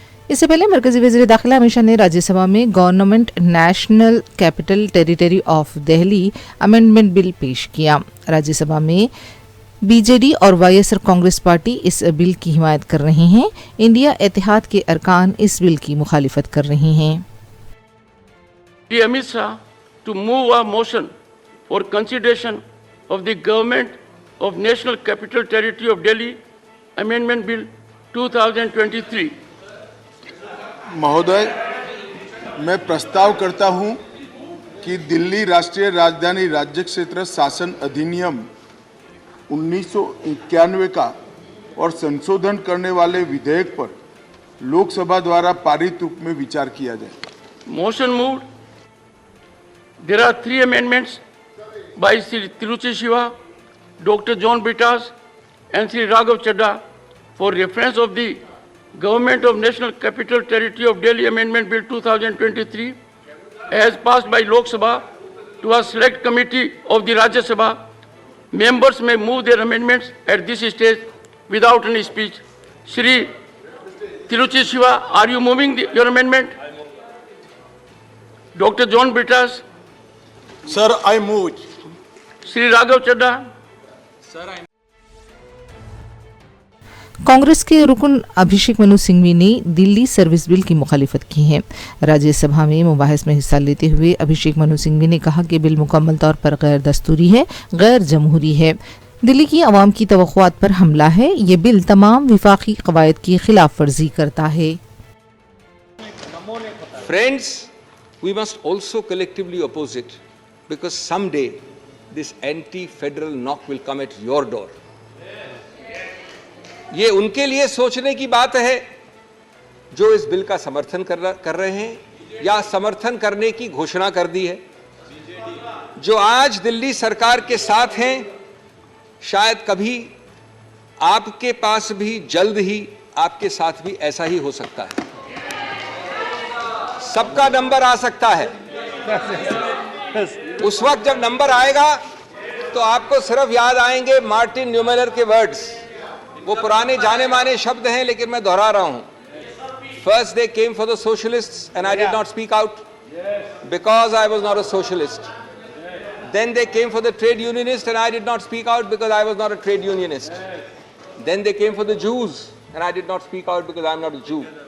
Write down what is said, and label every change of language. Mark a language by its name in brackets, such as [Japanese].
[Hindi] इससे पहले मरकजी वज़ीर दाखिला अमित शाह ने राज्यसभा में government national capital territory of Delhi amendment bill पेश किया। राज्यसभा में बीजेडी और वाईएसआर कांग्रेस पार्टी इस बिल की हिमायत कर रही हैं। इंडिया इत्तेहाद के अरकान इस बिल की मुखालिफत कर रहे हैं। [English] Amit Shah to move a motion for consideration of the Government of National Capital Territory of Delhi Amendment Bill 2023। [Hindi] महोदय, मैं प्रस्ताव करता हूं कि दिल्ली राष्ट्रीय राजधानी राज्य क्षेत्र शासन अधिनियम 1991 का और संशोधन करने वाले विधेयक पर लोकसभा द्वारा पारित रूप में विचार किया जाए। [English] Motion moved There are 3 amendments by Sri Tiruchi Shiva, Dr. John Bittas and Sri Raghav Chadha for reference of the Government of National Capital Territory of Delhi Amendment Bill 2023 as passed by Lok Sabha to a select committee of the Rajya Sabha. Members may move their amendments at this stage without any speech. Shri Tiruchi Shiva, are you moving your amendment? Dr. John Bittas. Sir, I move. Shri Raghav Chadha. [Hindi] Congress के रुकन अभिषेक मनु सिंघवी ने Delhi service bill की मुखालिफत की है। राज्यसभा में मुबाहिस में हिस्सा लेते हुए अभिषेक मनु सिंघवी ने कहा कि बिल मुकम्मल तौर पर गैर दस्तूरी है, गैर जमहूरी है, दिल्ली की आवाम की तवक्कुआत पर हमला है। ये बिल तमाम विफाकी कवायद की खिलाफ वर्जी करता है। [English] Friends, we must also collectively oppose it because someday this anti-federal knock will come at your door. [Hindi] ये उनके लिए सोचने की बात है जो इस बिल का समर्थन कर रहे हैं या समर्थन करने की घोषणा कर दी है। जो आज दिल्ली सरकार के साथ हैं, शायद कभी आपके पास भी जल्द ही आपके साथ भी ऐसा ही हो सकता है। सबका नंबर आ सकता है। उस वक्त जब नंबर आएगा तो आपको सिर्फ याद आएंगे मार्टिन न्यूमेलर के वर्ड्स। वो पुराने जाने माने शब्द हैं लेकिन मैं दोहरा रहा हूं। [English] First they came for the socialists and I did not speak out because I was not a socialist. Then they came for the trade unionists and I did not speak out because I was not a trade unionist. Then they came for the Jews and I did not speak out because I am not a Jew.